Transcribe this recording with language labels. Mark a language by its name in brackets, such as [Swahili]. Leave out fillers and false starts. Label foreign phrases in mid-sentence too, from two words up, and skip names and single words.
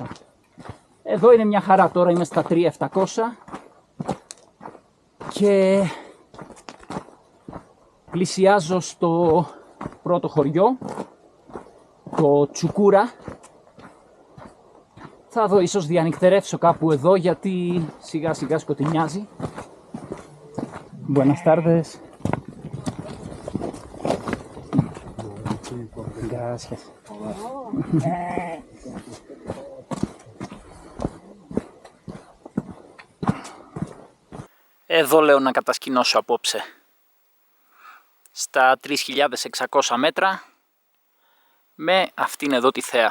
[Greek] Εδώ είναι μια χαρά, τώρα είμαι στα 3.700 και πλησιάζω στο πρώτο χωριό, το Τσουκούρα. Θα δω, ίσως διανυκτερεύσω κάπου εδώ γιατί σιγά σιγά σκοτεινιάζει. [Spanish] Buenas tardes. Gracias. [Greek] Εδώ λέω να κατασκηνώσω απόψε. Στα 3.600 μέτρα με αυτήν εδώ τη θέα.